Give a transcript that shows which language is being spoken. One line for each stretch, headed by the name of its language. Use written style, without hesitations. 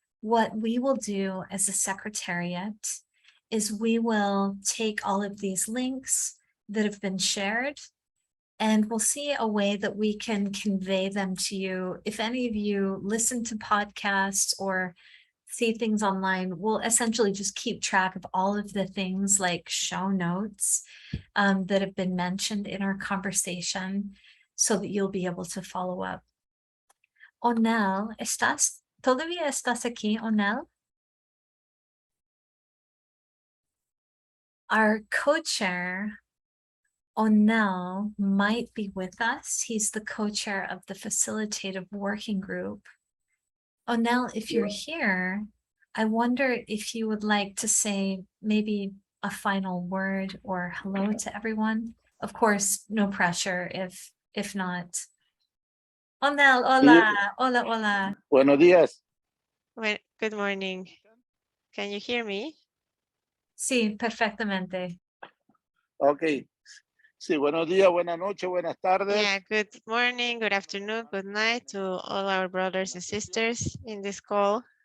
English: What we will do as a secretariat is we will take all of these links that have been shared, and we'll see a way that we can convey them to you. If any of you listen to podcasts or see things online, we'll essentially just keep track of all of the things like show notes that have been mentioned in our conversation, so that you'll be able to follow up.
Spanish: Onel, todavía estás aquí, Onel?
English: Our co-chair, Onel, might be with us. He's the co-chair of the facilitative working group. Onel, if you're here, I wonder if you would like to say maybe a final word or hello to everyone. Of course, no pressure if if not.
Spanish: Onel, hola, hola, hola. Buenos días.
English: Well, good morning. Can you hear me?
Spanish: Sí, perfectamente.
English: Ok.
Spanish: Sí, buenos días, buenas noches, buenas tardes.
English: Yeah, good morning, good afternoon, good night to all our brothers and sisters in this call.